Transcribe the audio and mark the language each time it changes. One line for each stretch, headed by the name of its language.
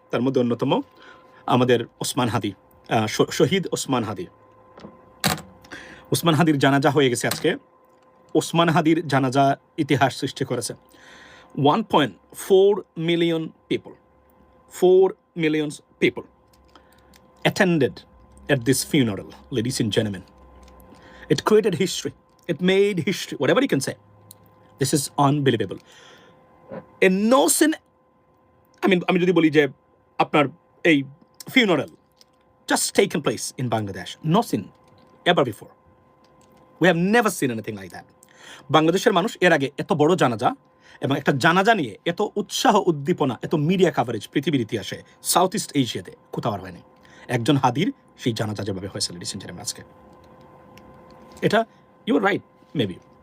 Bangla: তার মধ্যে অন্যতম আমাদের ওসমান হাদি, শহীদ ওসমান হাদি। ওসমান হাদির জানাজা হয়ে গেছে আজকে। ওসমান হাদির জানাজা ইতিহাস সৃষ্টি করেছে।
English: 1.4 million people, 4 million people attended at this funeral, ladies and gentlemen. It created history. It made history, whatever you can say. This is unbelievable. A no sin,
Bangla: আমি যদি বলি যে আপনার এই
English: funeral just taken place in Bangladesh, no sin ever before. We have never seen anything like that.
Bangla: বাংলাদেশের মানুষ এর আগে এত বড় জানাজা এবং একটা জানাজা নিয়ে এত উৎসাহ উদ্দীপনা, এত মিডিয়া কাভারেজ পৃথিবীর ইতিহাসে সাউথ ইস্ট এশিয়াতে কোথাও আর হয়নি। একজন হাদির সেই জানাজা যেভাবে হয়েছে
English: ladies and gentleman
Bangla: আজকে, এটা
English: You are right maybe.